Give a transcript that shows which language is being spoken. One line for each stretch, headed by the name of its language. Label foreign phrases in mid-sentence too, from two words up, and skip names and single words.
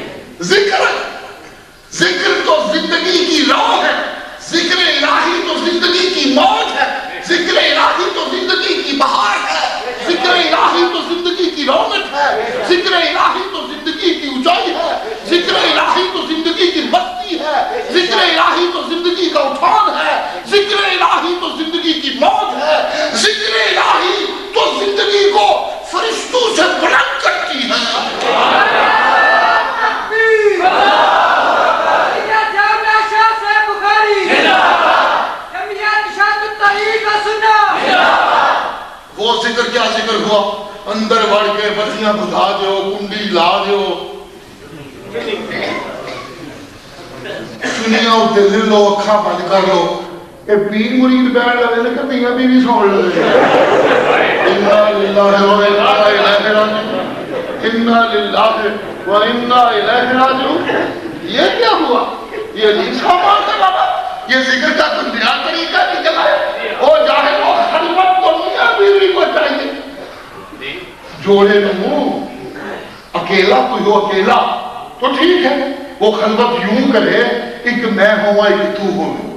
Urdu: ذکر ذکر تو زندگی کی روح ہے، ذکر الہی تو زندگی کی موت ہے، ذکر الہی تو زندگی کی بہار ہے، ذکر الہی تو زندگی کی رونق ہے، ذکر الہی تو زندگی کی اونچائی ہے، ذکر الہی تو زندگی کی مستی ہے، ذکر الہی تو زندگی کا اٹھان ہے، ذکر الہی تو زندگی کی موت ہے، ذکر الہی تو زندگی کو فرشتوں سے بلند کرتی ہے۔ وہ ذکر کیا ذکر ہوا؟
Punjabi: اندر بڑھ کے بتیاں بجھا دیو، کنڈی لا دیو، چنیاں اتے لے لو، اکھاں بند کر لو، اے پیر مرید بیٹھ لے لے کہ میاں بیوی سن لے۔
Arabic: انا للہ و انا الیہ راجعون، انا للہ و انا الیہ راجعون۔
Urdu: یہ کیا ہوا؟ یہ نہیں سامان ہے بابا، یہ ذکر کا کوئی نیا طریقہ نکلا ہے۔ او جاہل و خلوت تو میاں بیوی کو چاہیے، جوڑے نمو اکیلا کوئی ہو، اکیلا تو ٹھیک ہے، وہ خلوت یوں کرے ایک میں ہوں ایک تو ہوں،